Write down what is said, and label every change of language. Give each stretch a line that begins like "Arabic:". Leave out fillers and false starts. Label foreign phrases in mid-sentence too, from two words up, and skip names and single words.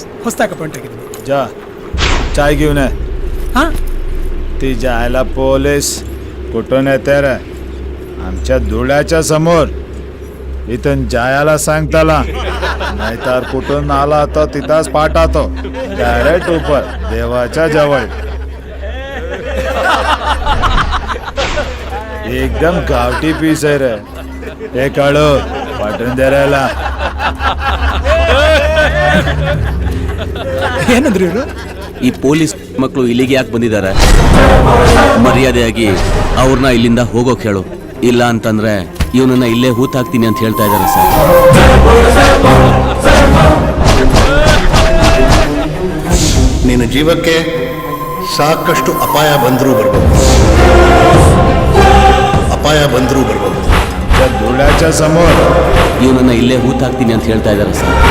Kannada: ಹೊಸದಾಗಿ ಅಪಾಯಿಂಟ್ ಆಗಿದ್ದೀನಿ.
Marathi: जा चाय घेऊन ये. हां ती जायला पोलीस कुठून येते रे? आमच्या धुळ्याच्या समोर. इथून जायला सांग त्याला, नाहीतर कुठून आला तर तिथंच पाठवतो डायरेक्ट ऊपर देवाच्या जवळ. एकदम गावठी पीस आहे रे. हे काढो पाठवून द्यायला.
Kannada: ಏನಂದ್ರಿ ಇವರು? ಈ ಪೊಲೀಸ್ ಮಕ್ಕಳು ಇಲ್ಲಿಗೆ ಯಾಕೆ ಬಂದಿದ್ದಾರೆ? ಮರ್ಯಾದೆಯಾಗಿ ಅವ್ರನ್ನ ಇಲ್ಲಿಂದ ಹೋಗೋಕೆ ಹೇಳು. ಇಲ್ಲ ಅಂತಂದ್ರೆ ಇವನನ್ನ ಇಲ್ಲೇ ಹೂತಾಕ್ತೀನಿ ಅಂತ ಹೇಳ್ತಾ ಇದ್ದಾರೆ ಸರ್. ನಿನ್ನ ಜೀವಕ್ಕೆ ಸಾಕಷ್ಟು ಅಪಾಯ ಬಂದರೂ ಬರ್ಬೋದು.
Marathi: धुळ्याच्या समोर
Kannada: ಇವನನ್ನ ಇಲ್ಲೇ ಹೂತಾಕ್ತೀನಿ ಅಂತ ಹೇಳ್ತಾ ಇದ್ದಾರೆ ಸರ್.